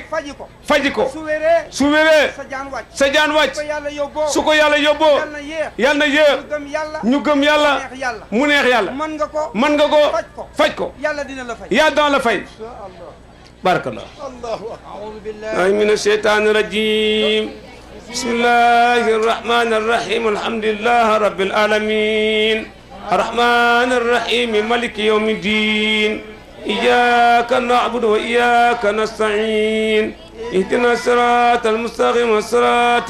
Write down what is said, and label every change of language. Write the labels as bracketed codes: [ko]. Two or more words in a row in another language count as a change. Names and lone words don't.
[wo] faji ko. faji ko. su wéree. su wéree. sa jaan wàcc. sa jaan wàcc. su ko yàlla yóbboo. su ko yàlla yóbboo. yal na yéex. yal na yéex. ñu gëm yàlla. ñu gëm yàlla. mu neex yàlla. mu neex yàlla. mën nga ko. mën nga ko. faj ko. faj ko. yàlla dina la fay. yàlla dana la fay. barakallah. [ar] أعوذ بالله من الشيطان الرجيم بسم الله الرحمن الرحيم الحمد لله رب العالمين الرحمن الرحيم مالك يوم الدين إياك نعبد وإياك نستعين اهدنا الصراط المستقيم صراط